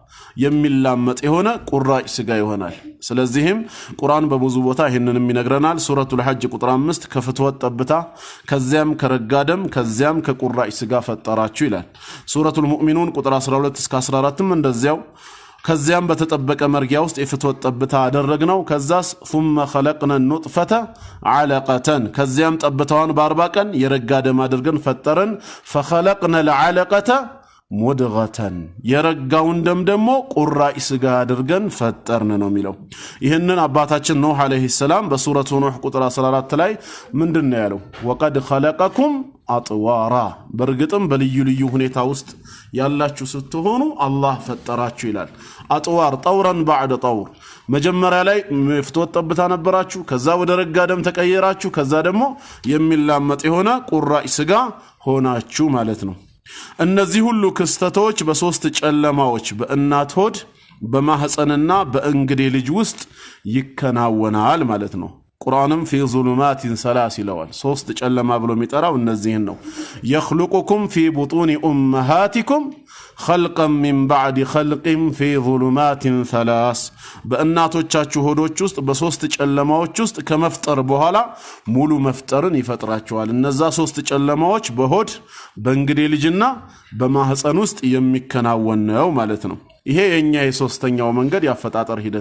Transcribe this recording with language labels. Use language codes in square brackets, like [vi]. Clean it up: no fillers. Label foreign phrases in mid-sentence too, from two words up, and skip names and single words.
[am] የሚላመጥ የሆነ ቁራጭ ስጋ ይሆናል ስለዚህም ቁርአን በብዙ ቦታ ይሄንንም ይነግረናል ሱረቱል ሐጅ ቁጥር 5 ከፍትወት ጠብታ ከዚያም ከረጋ ደም ከዚያም ከቁራጭ ስጋ ፈጠራችሁ ይላል ሱረቱል ሙእሚኑን ቁጥር 12 እስከ 14ም እንደዚያው ከዚያም በተጠበቀ መርጊያ ውስጥ የፍትወት ጠብታ አደረግነው ከዛስ [ar] ثم خلقنا النطفة علقة [am] ከዚያም ጠብታዋን በ40 ቀን የረጋ ደም አድርገን ፈጠረን [ar] فخلقنا العلقة [am] ሙድገተን የረጋውን ደም ደግሞ ቁራጭ ስጋ አድርገን ፈጠርን ነው የሚለው ይሄንን አባታችን ኑህ አለይሂ ሰላም በሱረቱ ኑህ ቁጥር 14 ላይ ምንድነው ያለው [ar] وقد خلقكم أطوارا [am] በርግጥም በልዩ ልዩ ሁኔታ ውስጥ ያላችሁ ስትሆኑ አላህ ፈጠራችሁ ይላል [ar] أطوار طورا بعد طور [am] መጀመሪያ ላይ ፍትወት ጠብታ ነበራችሁ ከዛ ወደ ረጋ ደም ተቀየራችሁ ከዛ ደግሞ የሚላመጥ የሆነ ቁራጭ ስጋ ሆናችሁ ማለት ነው እነዚህ ሁሉ ክስተቶች በሶስት ጨለማዎች በእናት ሆድ በማህፀንና በእንግዴ ልጅ ውስጥ ይከናወናል ማለት ነው ቁርአንም [ar] في ظلمات ثلاث [am] ይለዋል ሶስት ጨለማ ብሎ የሚጠራው እነዚህን ነው [ar] يخلقكم في بطون امهاتكم خلقا من بعد خلق في ظلمات ثلاث [am] በእናቶቻችሁ ሆዶች ውስጥ በሶስት ጨለማዎች ውስጥ ከመፍጠር በኋላ ሙሉ መፍጠርን ይፈጥራቸዋል እነዛ ሶስት ጨለማዎች በሆድ በእንግዴ ልጅና በማህፀን ውስጥ የሚከናወን ነው ማለት ነው ይሄ የኛ የሶስተኛው መንገድ ያፈጣጠር ሂደት